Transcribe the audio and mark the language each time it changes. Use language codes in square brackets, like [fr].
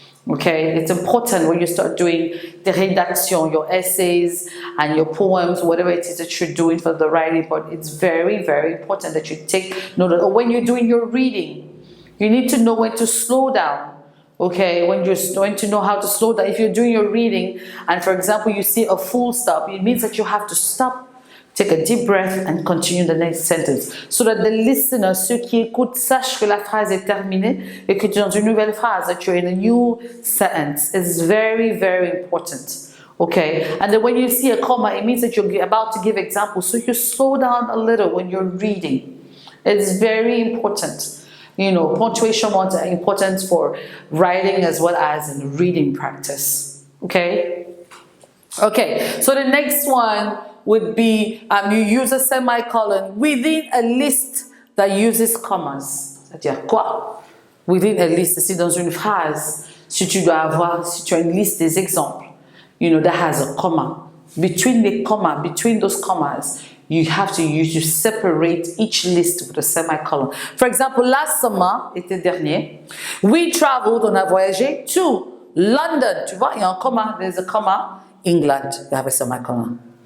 [en] Okay, it's important when you start doing the rédaction, your essays and your poems, whatever it is that you're doing for the writing, but it's very, very important that you take note of, or when you're doing your reading, you need to know when to slow down. Okay, when to know how to slow down. If you're doing your reading and for example, you see a full stop, it means that you have to stop, take a deep breath and continue the next sentence. So that the listener, [fr] ceux qui écoutent, sachent que la phrase est terminée et que tu es dans une nouvelle phrase, [en] that you're in a new sentence. It's very, very important. Okay? And then when you see a comma, it means that you're about to give examples. So you slow down a little when you're reading. It's very important. You know, punctuation marks are important for writing as well as in reading practice. Okay? Okay, so the next one would be you use a semicolon within a list that uses commas. [fr] C'est-à-dire quoi? [en] Within a list, [fr] c'est dans une phrase. Si tu as une liste des exemples, [en] you know, that has a comma. Between those commas, you have to separate each list with a semicolon. For example, last summer, [fr] l'été dernier, [en] we traveled, [fr] on a voyagé [en] to London. [fr] Tu vois, il y a un comma, [en] there's a comma. England, you have a semicolon.